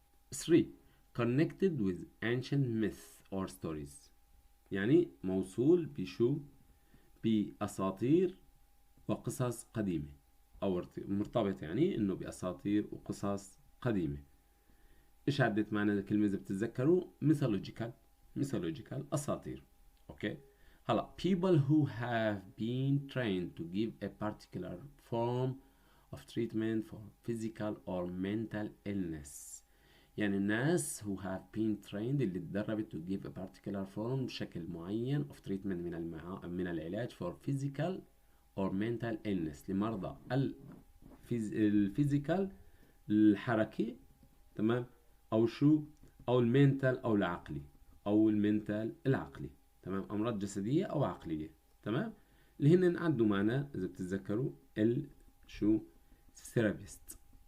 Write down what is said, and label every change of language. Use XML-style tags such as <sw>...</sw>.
<ar>3</ar> <en>connected with ancient myths or stories،</en> <ar>يعني موصول بشو؟ بأساطير وقصص قديمة، أو مرتبط يعني إنه بأساطير وقصص قديمة. إيش عدت معنا كلمة إذا بتتذكروا؟ mythological أساطير. أوكي.</ar> <en>هلا people who have been trained to give a particular form of treatment for physical or mental illness،</en> <ar>يعني الناس</ar> <en>who have been trained</en> <ar>اللي تدربت</ar> <en>to give a particular form</en> <ar>بشكل معين</ar> <en>of treatment</en> <ar>من العلاج</ar> <en>for physical or mental illness</en> <ar>لمرضى الفيزيكال الحركي، تمام، او شو؟ او المينتال او العقلي، او المينتال العقلي، تمام، امراض جسديه او عقليه. تمام. اللي هن عدوا معنا اذا بتتذكروا شو؟ ثيرابيست.</ar>